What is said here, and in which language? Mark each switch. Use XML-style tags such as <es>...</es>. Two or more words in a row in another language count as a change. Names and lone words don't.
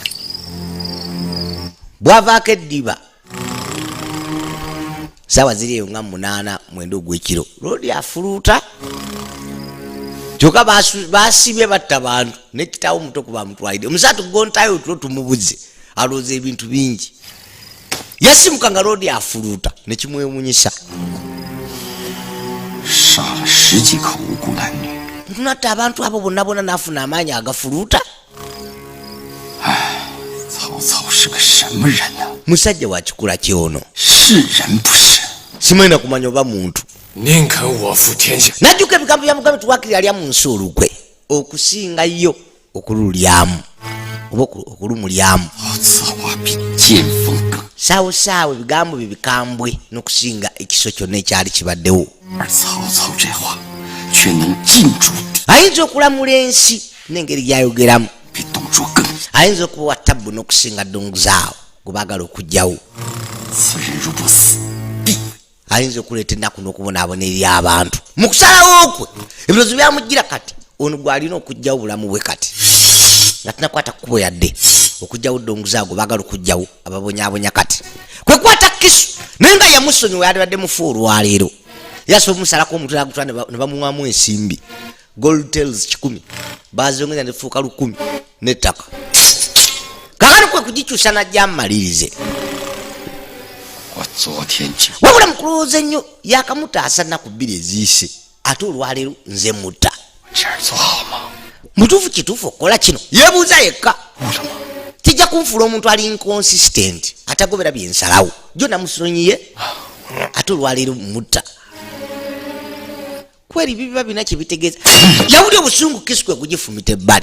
<lg>bwavaako eddiba saawa ziri eyo nga 8 9 ogw'ekiro loodi afuluuta. kyokka basibye batta bantu nekitawo muto kuba mutwalidde omusaatu gontayo tulo tumubuze alooza ebintu bingi. yasimuka nga loodi afuluuta nekimwewunyisa.</lg> <zh>杀了10几口无辜男女。</zh> <lg>ntunatta abantu abo bonna bonna n'afuna amaanyi agafuluuta.</lg> <zh>曹操是个什么人呢？</zh> <lg>musajja wa kikula kyono.</lg> <zh>是人不是？</zh> <lg>simanyi na kumanya oba muntu.</lg> <zh>宁肯我负天下。</zh> <lg>najjuka ebigambo bya mugabe tuwakiri alya mu nsi olukwe okusinga yo okululyamu oba okulumulyamu.</lg> <zh>此话比剑锋更。</zh> <lg>saawosaawo ebigambo bye bikambwe n'okusinga ekiso kyonna ekyali kibaddewo.</lg> <zh>而曹操这话却能尽诛敌，</zh> <lg>ayinza okulamula ensi n'engeri gy'ayogeramu.</lg> <zh>比董卓更。</zh> <lg>ayinza okuba wa ttabbu n'okusinga ddonguzaawo gwe baagala okuggyawo.</lg> <zh>此人如不死，必</zh> <lg>ayinza okuleeta ennaku n'okubonaabona eri abantu. mu kusalawo kwe ebirowoozo byamujjira kati ono gw'alina okuggyawo bulamu bwe kati nga tinakwata kkubo yadde okuggyawo ddonguzaago baagala okuggyawo ababonyaabonya kati kwe kwata kisu naye nga yamusonyiwa yalibadde mufu olwaleero. yasobola omusalako omutwe agutwala ne bamuwamu ensimbi</lg> <en>gold tails</en> <lg>100 bazongeza nefuuka 1000 n'ettaka. kakati kwe kugikyusa najja mmalirize.</lg> <zh>我昨天就</zh> <lg>wabula mu kulowooza ennyo yakamutaasa nnaku 2 eziise ate olwaleero nze mutta.</lg> <zh>这儿做好吗？</zh> <lg>mutuufu kituufu okukola kino yeebuuza yekka.</lg> <zh>为什么？</zh> <lg>kijja kunfuula omuntu ali inconsistent atagobera byensalawo jo namusonyiye ate olwaleero mutta. kweri bibiba bina kyebitegeeza. yawuli obusungu kisu kwe kugifumita ebbali.</lg>